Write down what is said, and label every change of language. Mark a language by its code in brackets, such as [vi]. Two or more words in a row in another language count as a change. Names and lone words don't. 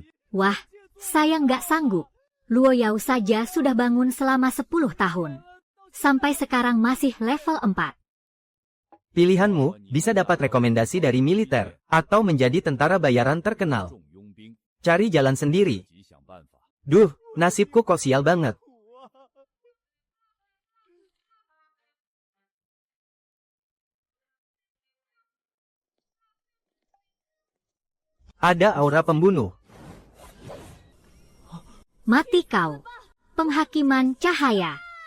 [id] Wah, saya nggak sanggup. Luo Yao saja sudah bangun selama 10 tahun. Sampai sekarang masih level 4. Pilihanmu bisa dapat rekomendasi dari militer, atau menjadi tentara bayaran terkenal. [zh] 重佣兵， [id] Cari jalan sendiri. [zh] 自己想办法。 [id] Duh, nasibku kok sial banget. Ada aura pembunuh. Mati kau. Penghakiman cahaya.